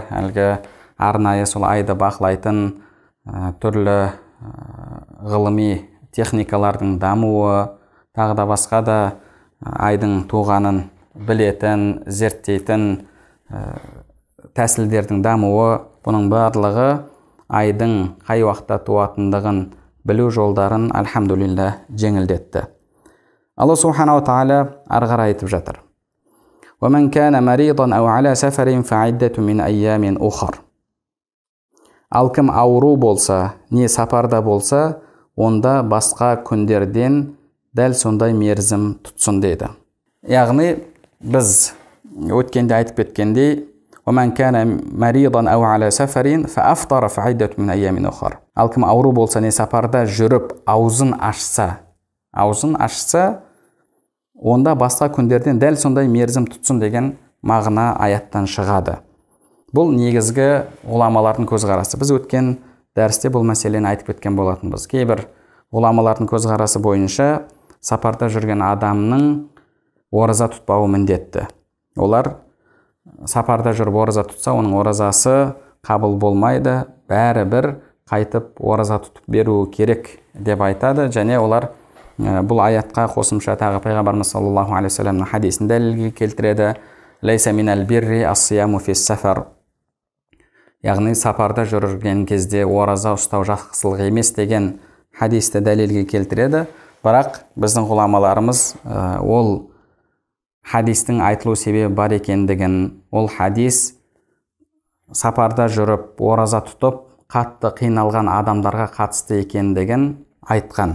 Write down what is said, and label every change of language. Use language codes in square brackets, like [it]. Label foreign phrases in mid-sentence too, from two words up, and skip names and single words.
[kk] Әлгі арнайы сол айды бақылайтын түрлі ғылыми техникалардың дамуы, тағы да басқа да айдың туғанын білетін, зерттейтін тәсілдердің дамуы, бұның барлығы айдың қай уақытта туатындығын білу жолдарын альхамдулилля жеңілдетті. Алла субханаху тағала ары қарай айтып жатыр: [ar] وَمَنْ كَانَ مَرِيضًا أَوْ عَلَى سَفَرٍ فَعِدَّةٌ مِنْ أَيَّامٍ أُخَرَ. [kk] Ал кім ауру болса, не сапарда болса, онда басқа күндерден дәл сондай мерзім тұтсын деді. Яғни біз өткенде айтып кеткендей, [ar] وَمَنْ كَانَ مَرِيضًا أَوْ عَلَى سَفَرٍ فَأَفْطَرَ فَعِدَّةٌ مِنْ أَيَّامٍ أُخَرَ. [kk] Ал кім ауру болса, не сапарда жүріп, аузын ашса, онда басқа күндерден дәл сондай мерзім тұтсын деген мағына аяттан шығады. Бұл негізгі ғұламалардың көзқарасы. Біз өткен дәрісте бұл мәселені айтып кеткен болатынбыз. Кейбір ғұламалардың көзқарасы бойынша сапарда жүрген адамның ораза тұтпауы міндетті. Олар сапарда жүріп ораза тұтса, оның оразасы қабыл болмайды, бәрібір қайтып ораза тұтып беру керек деп айтады. Және олар бұл аятқа қосымша тағы пайғамбарымыз [ar] صلى الله عليه وسلم [kk] хадисін дәлелге келтіреді. [ar] ليس من البر الصيام في السفر. [kk] Яғни сапарда жүрген кезде ораза ұстау жақсылық емес деген хадисті дәлелге келтіреді. Бірақ біздің ғұламаларымыз ол хадистің айтылу себебі бар екендігін, ол хадис сапарда жүріп ораза тұтып қатты қиналған адамдарға қатысты екендігін айтқан.